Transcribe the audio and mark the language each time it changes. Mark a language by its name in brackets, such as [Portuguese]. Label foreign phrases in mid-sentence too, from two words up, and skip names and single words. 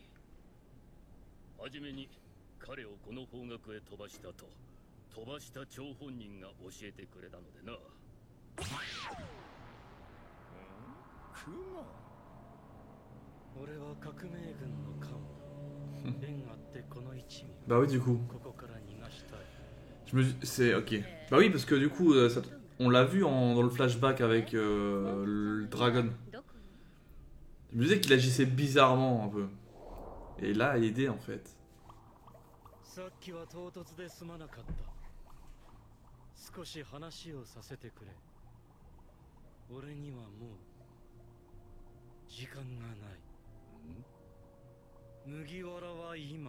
[Japanese] はじめに彼をこの方角へ飛ばしたと飛ばした張本人が教えてくれたのでな。雲。俺は革命軍の幹部。縁あってこの一味。 [French] Bah oui, du coup. [Japanese] ここから逃がしたい。 [French] C'est ok. Bah oui, parce que du coup, on l'a vu dans le flashback avec le Dragon. Je me disais qu'il agissait bizarrement un peu. Et là, il est aidé en fait. [Japanese] さっきは唐突ですまなかった。少し話をさせてくれ。俺にはもう時間がない。麦わらは今。